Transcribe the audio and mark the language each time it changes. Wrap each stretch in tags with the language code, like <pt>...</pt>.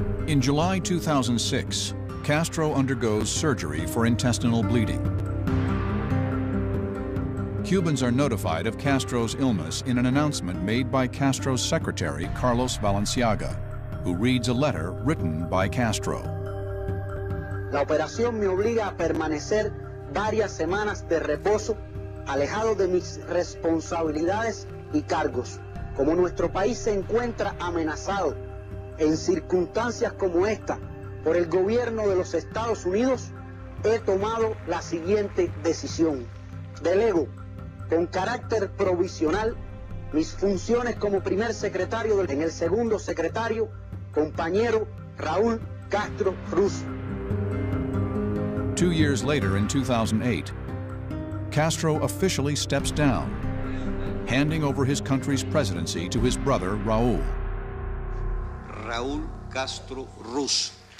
<en>In July 2006, Castro undergoes surgery for intestinal bleeding. Cubans are notified of Castro's illness in an announcement made by Castro's secretary, Carlos Valenciaga, who reads a letter written by Castro.</en> <es>La operación me obliga a permanecer varias semanas de reposo, alejado de mis responsabilidades y cargos. Como nuestro país se encuentra amenazado en circunstancias como esta por el gobierno de los Estados Unidos, he tomado la siguiente decisión. Delego con carácter provisional mis funciones como primer secretario en el segundo secretario, compañero Raúl Castro Ruz.</es> <en>2 years later, in 2008, Castro officially steps down, handing over his country's presidency to his brother, Raul.</en> <es>Raúl Castro Ruz.</es>